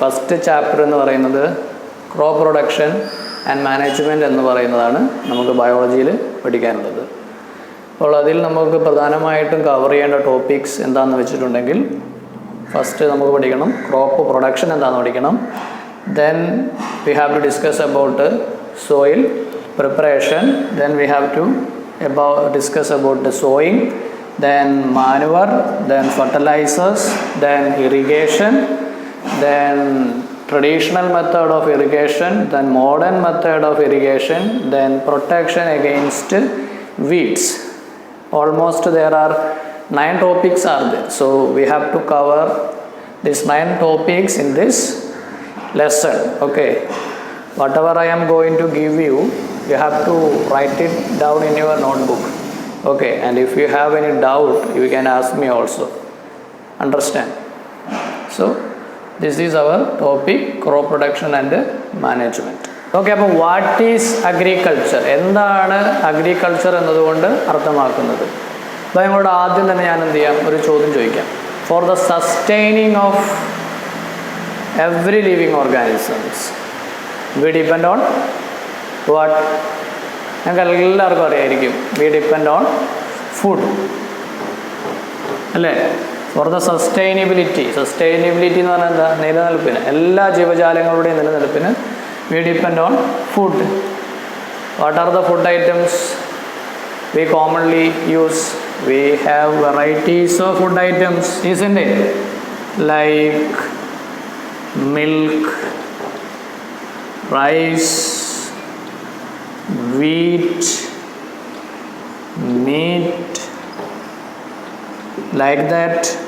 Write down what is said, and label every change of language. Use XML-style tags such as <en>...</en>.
<ml>First chapter എന്ന് പറയുന്നത് crop production and management എന്ന് പറയുന്നതാണ് നമുക്ക് ബയോളജിയിൽ പഠിക്കാനുള്ളത്. അപ്പോൾ അതിൽ നമുക്ക് പ്രധാനമായിട്ടും കവർ ചെയ്യേണ്ട ടോപ്പിക്സ് എന്താണെന്ന് വെച്ചിട്ടുണ്ടെങ്കിൽ, ഫസ്റ്റ് നമുക്ക് പഠിക്കണം ക്രോപ്പ് പ്രൊഡക്ഷൻ എന്താണെന്ന് പഠിക്കണം.</ml> <en>Then we have to discuss about soil preparation. Then we have to discuss about the sowing, then manure, then fertilizers, then irrigation, then traditional method of irrigation, then modern method of irrigation, then protection against weeds. Almost there are 9 topics are there. So we have to cover these 9 topics in this lesson. Okay, whatever I am going to give you, you have to write it down in your notebook. Okay, and if you have any doubt, you can ask me also. Understand? So this is our topic, crop production and management.</en> <ml>Okay, അപ്പോൾ</ml> <en>what is agriculture,</en> <ml>എന്താണ് agriculture എന്നതുകൊണ്ട് അർത്ഥമാക്കുന്നത്? അപ്പോൾ ഞങ്ങളോട് ആദ്യം തന്നെ ഞാൻ എന്ത് ചെയ്യാം, ഒരു ചോദ്യം ചോദിക്കാം.</ml> <en>For the sustaining of every living organisms we depend on what?</en> <ml>ഞങ്ങൾക്ക് എല്ലാവർക്കും അറിയായിരിക്കും,</ml> <en>we depend on food</en> <ml>അല്ലേ. ഫോർ ദ സസ്റ്റൈനബിലിറ്റി എന്ന് പറഞ്ഞാൽ എന്താ, നിലനിൽപ്പിന്, എല്ലാ ജീവജാലങ്ങളുടെയും നിലനിൽപ്പിന്</ml> <en>we depend on food. What are the food items we commonly use? We have varieties of food items, isn't it? Like milk, rice, wheat, meat, like that.</en>